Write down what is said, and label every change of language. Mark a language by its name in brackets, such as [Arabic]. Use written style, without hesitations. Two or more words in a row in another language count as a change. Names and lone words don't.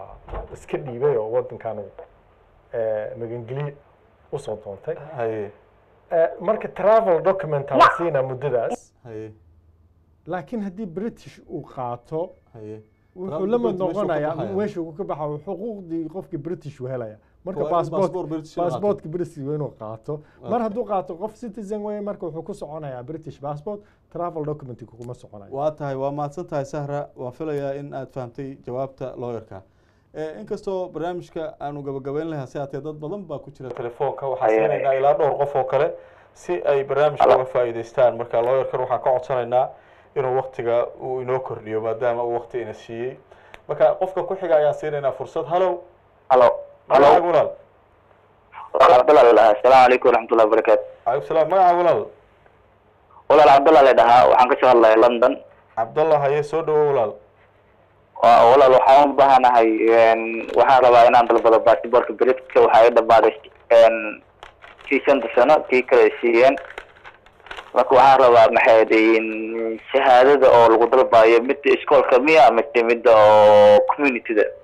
[Somali] iska dhiibay oo wadankan magangeli u soo doontay marka [English] travel document [Somali] la siina muddadaas laakiin haddii British uu qaato wuxuu la mid noqonayaa meesha uu ka baxo xuquuqdii qofkii British uu helaya marka passportka British waa inuu qaato mar hadduu qaato qof citizen way marka wuxuu ku soconayaa [English] British passport travel document [Somali] kuma soconayo waa tahay waa mahadsan tahay Sahra waan filayaa in aad fahamtay jawaabta lawyerka inkastoo barnaamijka aanu gabagabayn lahaa si aad dad badan baa ku jira telefoonka waxaa siinayna ilaa dhowr qof oo kale si ay barnaamijka uga faa'iideystaan marka lawyerkan waxaan ka codsanaynaa inuu waqtiga uu inoo kordhiyo maadaama uu waqti ina siiyey marka qofka ku xiga ayaan siinaynaa fursad halow halo walaal Abdullah [Arabic] السلام عليكم ورحمة الله وبركاته عليكم السلام [Somali] magaca walaal Abdullah la dhahaa waxaan ka soo hadlayaa London Abdullah haye soo dhawo walaal walaal waxaan u baahanahay waxaan rabaa inaan dalbado passportka British-ka waxa ay dhamaaday sano tii kale siiyeen marka waxaan rabaa maxay deeyeen shahaadada oo lagu dalbayo mid iskoolka miya ama mid oo community-da